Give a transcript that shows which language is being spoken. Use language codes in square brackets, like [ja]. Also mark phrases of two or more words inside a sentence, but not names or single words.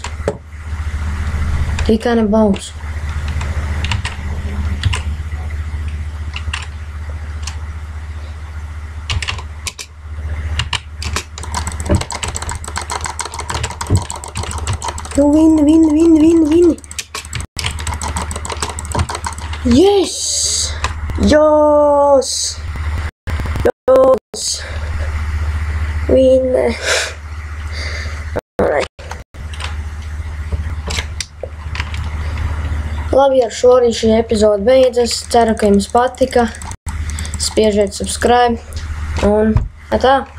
[lv] Tikai nebūs. Nu, vini. [en] Yes! Yes! Vini. [lv] Labi, ar šo arī šī epizode beidzas. Ceru, ka jums patika. Spiežiet subscribe un tā.